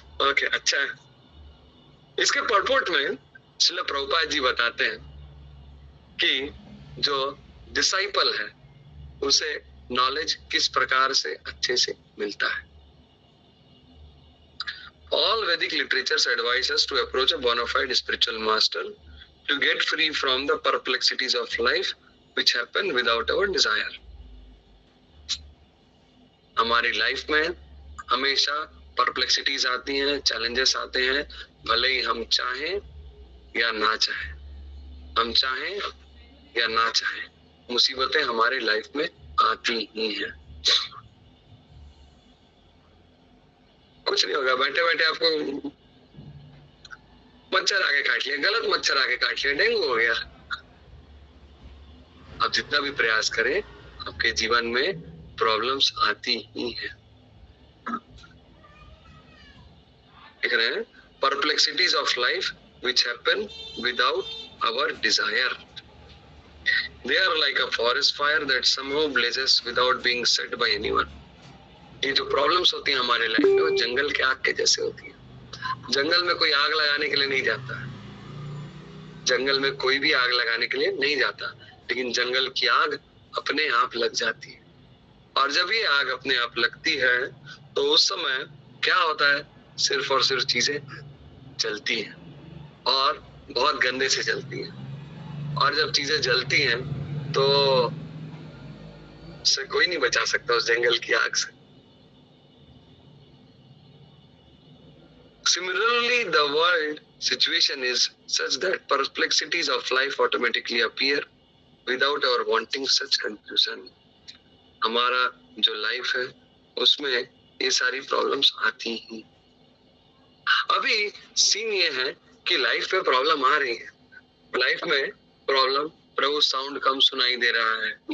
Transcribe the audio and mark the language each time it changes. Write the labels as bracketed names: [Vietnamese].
[Hindi] Okay. अच्छा है. इसके परपोर्ट में श्रील प्रभुपाद जी बताते हैं कि जो डिसाइपल है उसे नॉलेज किस प्रकार से अच्छे से मिलता है. [English] All Vedic literatures advise us to approach a bona fide spiritual master to get free from the perplexities of life which happen without our desire. [Hindi] हमारी लाइफ में हमेशा परप्लेक्सिटीज आती हैं, चैलेंजेस आते हैं, भले ही हम चाहें या ना चाहें. हम चाहें या ना चाहें, मुसीबतें हमारी लाइफ में आती ही हैं. कुछ नहीं होगा, बैठे बैठे आपको मच्छर आके काट लिया, गलत मच्छर आके काट लिया, डेंगू हो गया. आप जितना भी प्रयास करें, आपके जीवन में प्रॉब्लम्स आती ही हैं. देख रहे हैं? [English] Perplexities of life which happen without our desire. They are like a forest fire that somehow blazes without being set by anyone. [Hindi] ये जो प्रॉब्लम्स होती हैं हमारे लाइफ में, वो जंगल के आग के जैसे होती है. जंगल में कोई आग लगाने के लिए नहीं जाता. जंगल में कोई भी आग लगाने के लिए नहीं जाता, लेकिन जंगल की आग अपने आप लग जाती है. और जब ये आग अपने आप लगती है तो उस समय क्या होता है? सिर्फ और सिर्फ चीजें जलती हैं, और बहुत गंदे से जलती हैं. और जब चीजें जलती हैं तो उससे कोई नहीं बचा सकता उस जंगल की आग से. [English] Similarly, the world situation is such that perplexities of life automatically appear without our wanting such conclusion. [Hindi] हमारा जो लाइफ है उसमें ये सारी प्रॉब्लम्स आती ही. अभी सीन ये है कि लाइफ में प्रॉब्लम आ रही है. लाइफ में प्रॉब्लम, प्रभु साउंड कम सुनाई दे रहा है.